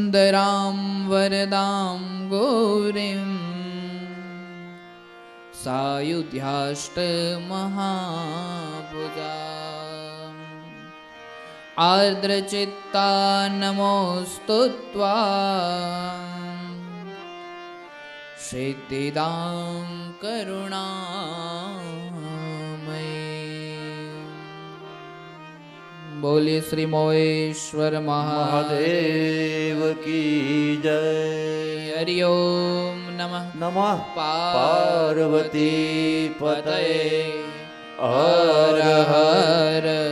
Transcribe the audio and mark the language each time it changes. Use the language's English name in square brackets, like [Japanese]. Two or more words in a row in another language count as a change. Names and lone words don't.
[Sanskrit] वरां वरदां गौरीं सायुध्याष्टमहाभुजा आर्द्रचित्ता नमोस्तुत्वा सिद्धिदां करुणामयी। [Hindi] बोलिए श्री मोहेश्वर महादेव की जय. [Sanskrit] हरि ओम नमः નમઃ पार्वती પતય. हर हर